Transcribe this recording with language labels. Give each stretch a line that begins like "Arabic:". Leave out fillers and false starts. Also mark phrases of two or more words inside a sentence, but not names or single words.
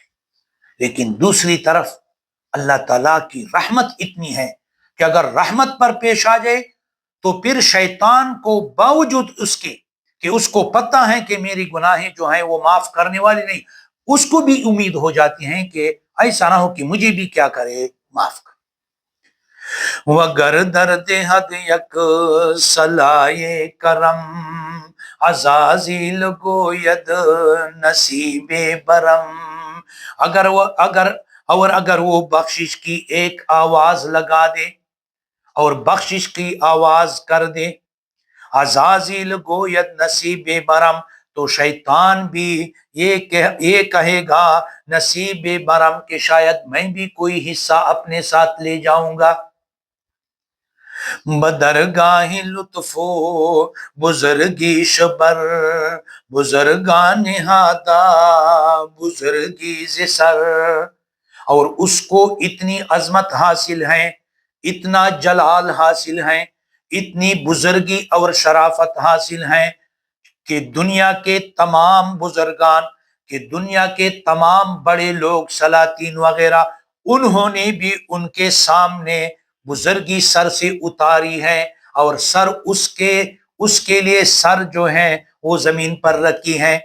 Urdu: لیکن دوسری طرف اللہ تعالیٰ کی رحمت اتنی ہے کہ اگر رحمت پر پیش آ جائے تو پھر شیطان کو باوجود اس کے کہ اس کو پتہ ہے کہ میری گناہیں جو ہیں وہ معاف کرنے والی نہیں، اس کو بھی امید ہو جاتی ہیں کہ ایسا نہ ہو کہ مجھے بھی کیا کرے، معاف کر۔
Persian: وگر درد حد یک صلائے کرم، عزازیل گوید نصیب برم۔
Urdu: اگر وہ بخشش کی ایک آواز لگا دے اور بخشش کی آواز کر دے،
Persian: عزازیل گوید نصیب برم،
Urdu: تو شیطان بھی یہ کہے گا
Persian: نصیب برم
Urdu: کہ شاید میں بھی کوئی حصہ اپنے ساتھ لے جاؤں گا۔
Persian: بدرگاہ لطف و بزرگی شبر، بزرگان نہادا بزرگی ز سر،
Urdu: اور اس کو اتنی عظمت حاصل ہے، اتنا جلال حاصل ہے، اتنی بزرگی اور شرافت حاصل ہے کہ دنیا کے تمام بزرگان، کہ دنیا کے تمام بڑے لوگ سلاطین وغیرہ، انہوں نے بھی ان کے سامنے بزرگی سر سے اتاری ہے، اور سر اس کے لیے سر جو ہے وہ زمین پر رکھی ہے۔